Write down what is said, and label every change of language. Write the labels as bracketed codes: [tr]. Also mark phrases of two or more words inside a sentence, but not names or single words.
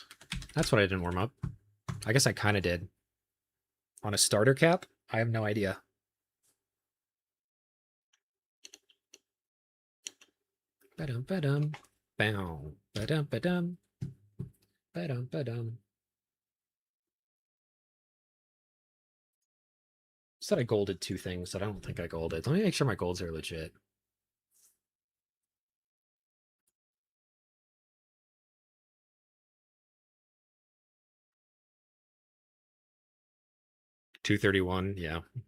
[en] That's what I didn't warm up. I guess I kind of did. On a starter cap? I have no idea. Ba-dum, ba-dum. Bow. Ba-dum, ba-dum. Ba-dum, ba-dum. Said I golded two things that I don't think I golded. Let me make sure my golds are legit. $231, yeah.